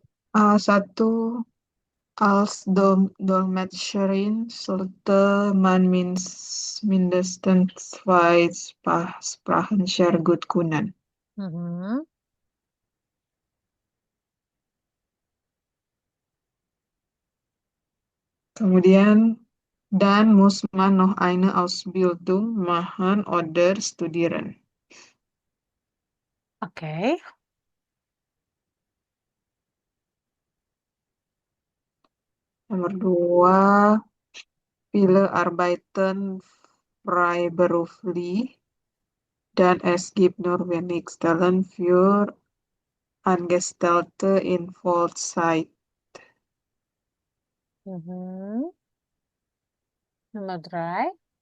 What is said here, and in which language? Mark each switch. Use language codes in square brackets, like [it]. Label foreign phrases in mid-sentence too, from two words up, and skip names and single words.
[de] A1 als Dolmetscherin sollte man mindestens zwei Sprachen sehr gut können. Mhm. Kemudian, dan muss man noch eine Ausbildung machen oder studieren. Oke. [id] Nomor 2, [de] viele arbeiten freiberuflich dan es gibt nur wenig Stellen für Angestellte in Vollzeit. [id] Mhm. Nomor 3.